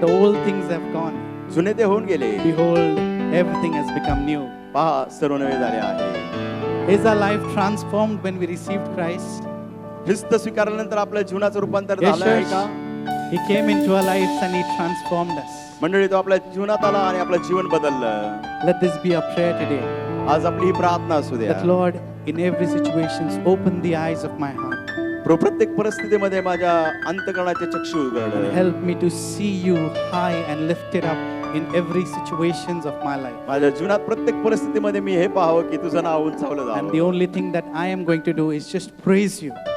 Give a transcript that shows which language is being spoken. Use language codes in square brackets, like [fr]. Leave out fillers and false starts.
[en] The old things have gone. [mr] जुने ते होऊन गेले, [en] Behold, everything has become new. [mr] पहा सर्व नवे झाले आहे. [en] Is our life transformed when we received Christ? [mr] ख्रिस्त स्वीकारल्यानंतर आपल्या जीवनाचं रूपांतर [en] Yes, [mr] झालं आहे [en] church. [mr] का? [en] He came into our lives and He transformed us. [mr] मंडळी, तो आपल्या जीवनात आला आणि आपलं जीवन बदललं. [en] Let this be our prayer today. [mr] आज आपली ही प्रार्थना असू द्या. [en] That Lord, in every situation, open the eyes of my heart. [mr] प्रत्येक परिस्थितीमध्ये माझ्या अंतःकरणाचे चक्षु उघड. [en] Help me to see you high and lifted up in every situations of my life. [mr] माझ्या जीवनात प्रत्येक परिस्थितीमध्ये मी हे पाहावं की तुझं नाव उंचावलं [en] And the [mr] जावं. [en] only thing that I am going to do is just praise you.